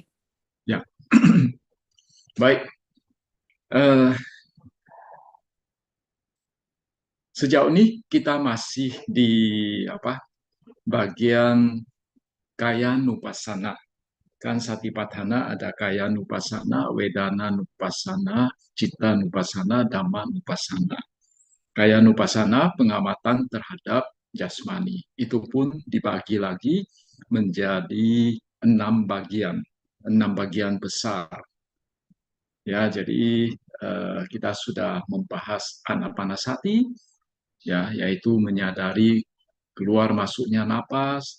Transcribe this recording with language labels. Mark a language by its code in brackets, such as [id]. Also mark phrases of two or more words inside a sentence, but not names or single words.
[id] Ya, baik. Eh, Sejauh ini kita masih di apa bagian [pi] kaya nupasana. [id] Kan Satipatthana ada [pi] kaya nupasana, wedana nupasana, citta nupasana, dhamma nupasana. Kaya nupasana [id] pengamatan terhadap jasmani. Itu pun dibagi lagi menjadi 6 bagian, 6 bagian besar. Ya, jadi kita sudah membahas anapanasati, ya, yaitu menyadari keluar masuknya napas.